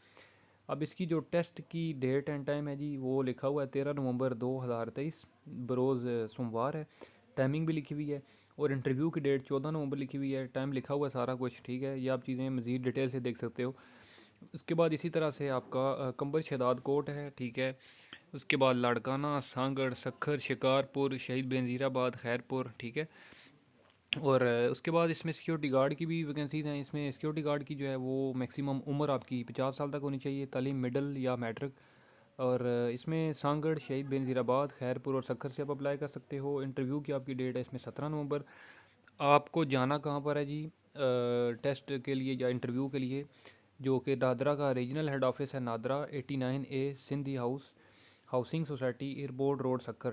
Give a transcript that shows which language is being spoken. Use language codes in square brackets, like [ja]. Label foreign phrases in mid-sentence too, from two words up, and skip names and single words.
[ur] اب اس کی جو ٹیسٹ کی [en] date and time [ur] ہے جی وہ لکھا ہوا ہے 13 نومبر 2023، بروز سوموار ہے. ٹائمنگ بھی لکھی ہوئی ہے اور انٹرویو کی ڈیٹ 14 نومبر لکھی ہوئی ہے. ٹائم لکھا ہوا ہے سارا کچھ۔ ٹھیک ہے، یہ آپ چیزیں مزید ڈیٹیل سے دیکھ سکتے ہو. اس کے بعد اسی طرح سے آپ کا قمبر شہداد کوٹ ہے. ٹھیک ہے، اس کے بعد لاڑکانہ، سانگھڑ، سکھر، شکارپور، شہید بینظیرآباد، خیرپور. ٹھیک ہے، اور اس کے بعد اس میں [en] security guard [ur] کی بھی ویکینسیز ہیں. اس میں [en] security guard [ur] کی جو ہے وہ میکسیمم عمر آپ کی 50 سال تک ہونی چاہیے، تعلیم مڈل یا میٹرک. اور اس میں سانگھڑ، شہید بینظیرآباد، خیرپور اور سکھر سے آپ اپلائی کر سکتے ہو. انٹرویو کی آپ کی ڈیٹ ہے اس میں 17 نومبر۔ آپ کو جانا کہاں پر ہے جی ٹیسٹ کے لیے یا انٹرویو کے لیے، جو کہ نادرا کا [en] regional head office [ur] ہے، نادرا 89A سندھی ہاؤس، ہاؤسنگ سوسائٹی، ایئرپورٹ روڈ، سکھر.